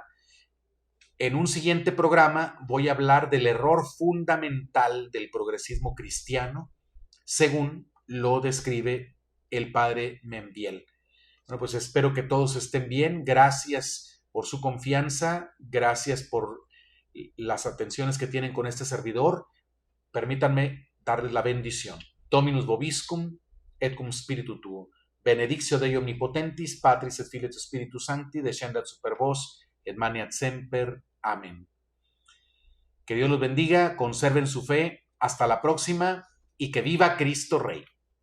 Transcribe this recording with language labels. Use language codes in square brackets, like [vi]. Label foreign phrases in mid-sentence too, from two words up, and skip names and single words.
[es] En un siguiente programa voy a hablar del error fundamental del progresismo cristiano, según lo describe el Padre Membiel. Bueno, pues espero que todos estén bien. Gracias por su confianza, gracias por las atenciones que tienen con este servidor. Permítanme darles la bendición. [la] Dominus vobiscum, et cum spiritu tuo. Benedictio Dei omnipotentis, Patris et Filii et Spiritus Sancti, descendat super vos, et maniat semper. [es] Amén. Que Dios los bendiga, conserven su fe. Hasta la próxima y que viva Cristo Rey.